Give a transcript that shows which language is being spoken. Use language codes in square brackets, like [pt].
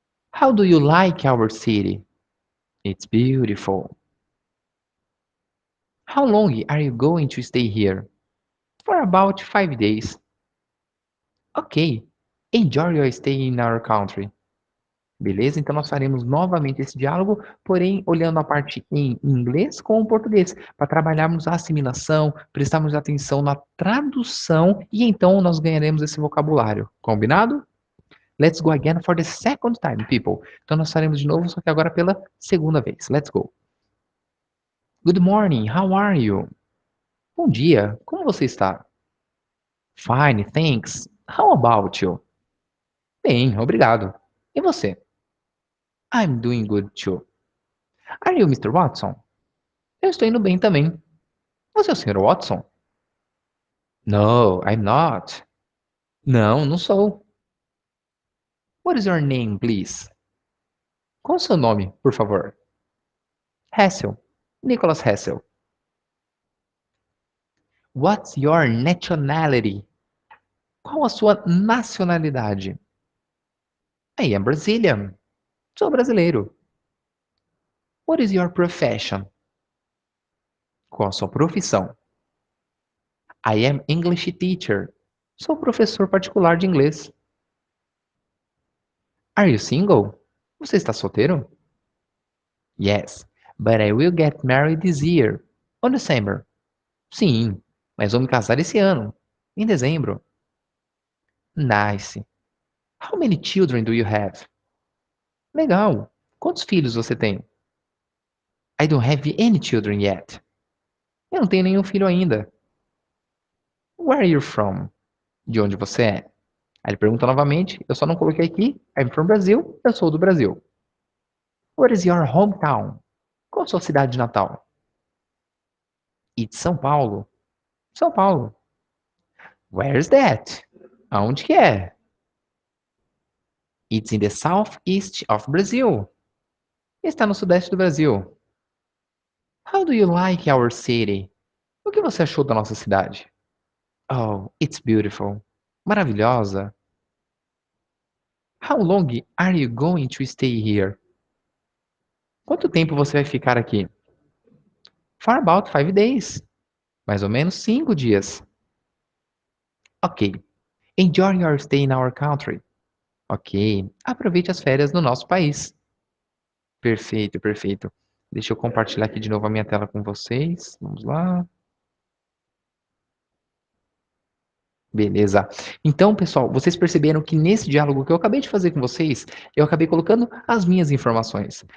[en] How do you like our city? It's beautiful. How long are you going to stay here? For about 5 days. Okay, enjoy your stay in our country. [pt] Beleza? Então nós faremos novamente esse diálogo, porém olhando a parte em inglês com o português, para trabalharmos a assimilação, prestarmos atenção na tradução e então nós ganharemos esse vocabulário. Combinado? [en] Let's go again for the second time, people. [pt] Então nós faremos de novo, só que agora pela segunda vez. [en] Let's go. Good morning, how are you? [pt] Bom dia, como você está? [en] Fine, thanks. How about you? [pt] Bem, obrigado. E você? [en] I'm doing good too. Are you Mr. Watson? [pt] Eu estou indo bem também. Você é o Sr. Watson? [en] No, I'm not. [pt] Não, não sou. [en] What is your name, please? [pt] Qual é o seu nome, por favor? [en] Hassel. Nicholas Hassel. What's your nationality? [pt] Qual a sua nacionalidade? [en] I am Brazilian. [pt] Sou brasileiro. [en] What is your profession? [pt] Qual a sua profissão? [en] I am English teacher. [pt] Sou professor particular de inglês. [en] Are you single? [pt] Você está solteiro? [en] Yes, but I will get married this year. On December. [pt] Sim, mas vou me casar esse ano. Em dezembro. [en] Nice. How many children do you have? [pt] Legal. Quantos filhos você tem? [en] I don't have any children yet. [pt] Eu não tenho nenhum filho ainda. [en] Where are you from? [pt] De onde você é? Aí ele pergunta novamente, eu só não coloquei aqui. [en] I'm from Brazil, [pt] eu sou do Brasil. [en] What is your hometown? [pt] Qual a sua cidade natal? [en] It's São Paulo. [pt] São Paulo. [en] Where's that? [pt] Aonde que é? [en] It's in the southeast of Brazil. [pt] Está no sudeste do Brasil. [en] How do you like our city? [pt] O que você achou da nossa cidade? [en] Oh, it's beautiful. [pt] Maravilhosa. [en] How long are you going to stay here? [pt] Quanto tempo você vai ficar aqui? [en] For about 5 days. [pt] Mais ou menos 5 dias. [en] Ok. Enjoy your stay in our country. Ok. [pt] Aproveite as férias no nosso país. Perfeito, perfeito. Deixa eu compartilhar aqui de novo a minha tela com vocês. Vamos lá. Beleza. Então, pessoal, vocês perceberam que nesse diálogo que eu acabei de fazer com vocês, eu acabei colocando as minhas informações.